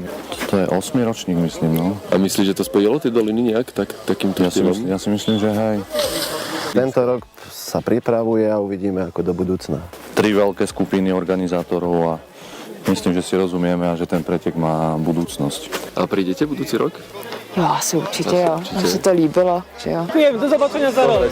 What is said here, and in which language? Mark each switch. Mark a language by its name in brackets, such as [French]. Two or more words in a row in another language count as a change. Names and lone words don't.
[Slovak] To je 8. ročník, myslím, no. A myslíš, že to spojilo tie doliny nejak takýmto štýlom? Ja si myslím, že hej. Tento rok sa pripravuje a uvidíme ako do budúcna. 3 veľké skupiny organizátorov a myslím, že si rozumieme a že ten pretek má budúcnosť. A prídete budúci rok? [Czech] Jo, asi určitě jo. Mně se to líbilo, že jo. [Slovak] Děkujem, do zobačenia za rok.